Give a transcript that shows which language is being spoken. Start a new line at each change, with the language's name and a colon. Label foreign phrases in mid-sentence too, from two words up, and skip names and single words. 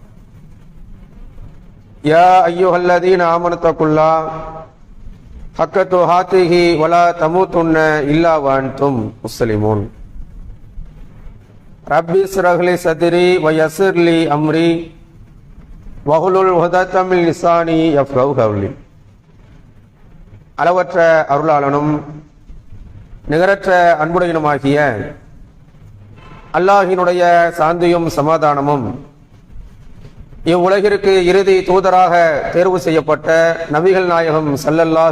Arabic: يا أيها الذين آمنوا اتقوا الله حق تقاته ولا تموتن إلا وأنتم مسلمون ربي اشرح لي صدري ويسر لي أمري واحلل عقدة من لساني يفقهوا قولي.
Tamil: அளவற்ற அருளாளனும் நிகரற்ற அன்புடையனுமாகிய அல்லாஹினுடைய சாந்தியும் சமாதானமும் இவ்வுலகிற்கு இறுதி தூதராக தேர்வு செய்யப்பட்ட நபிகள் நாயகம் ஸல்லல்லாஹு